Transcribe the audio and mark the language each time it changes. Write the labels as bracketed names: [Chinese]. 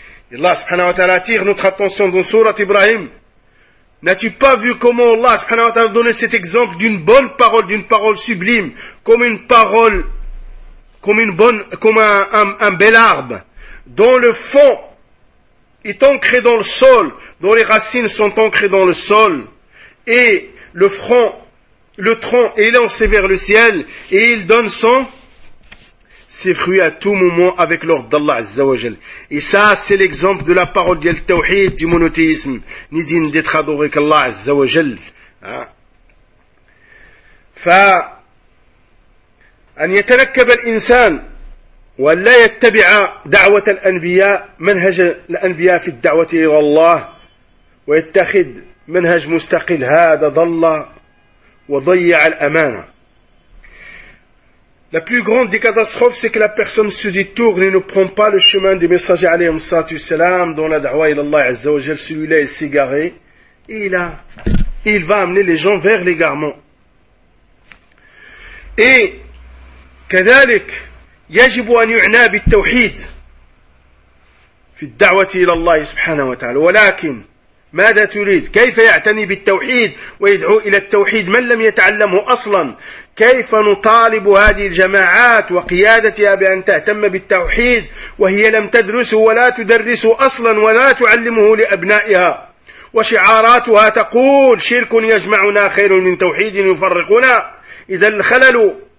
[French] Et Allah [Arabic] subhanahu wa ta'ala [French] attire notre attention dans Surat Ibrahim. N'as-tu pas vu comment Allah subhanahu wa ta'ala a donné cet exemple d'une bonne parole, d'une parole sublime, comme une parole, comme une bonne, comme un bel arbre dont le fond est ancré dans le sol, dont les racines sont ancrées dans le sol, et le front, le tronc est lancé vers le ciel, et il donne son, ses fruits à tout moment avec l'ordre d'Allah [Arabic] Azza wa Jal. [French] Et ça, c'est l'exemple de la parole du tawhid, du monothéisme, ni digne d'être adoré qu'Allah [Arabic] Azza wa Jal. Fa, an yatanakkab al-insan, ولا يتبع دعوة الأنبياء منهج الأنبياء في الدعوة إلى الله ويتخذ منهج مستقل هذا ضل وضيع الأمانة. [French] La plus grande des catastrophes, c'est que la personne se détourne et ne prend pas le chemin des messagers [Arabic] عليهم الصلاة والسلام [French] dans la da'wa [Arabic] إلى الله عز وجل. [French] Celui-là est égaré et il va amener les gens vers l'égarement. Et [Arabic] كذلك يجب أن يعنى بالتوحيد في الدعوة إلى الله سبحانه وتعالى ولكن ماذا تريد كيف يعتني بالتوحيد ويدعو إلى التوحيد من لم يتعلمه أصلا كيف نطالب هذه الجماعات وقيادتها بأن تهتم بالتوحيد وهي لم تدرسه ولا تدرسه أصلا ولا تعلمه لأبنائها وشعاراتها تقول شرك يجمعنا خير من توحيد يفرقنا إذا الخلل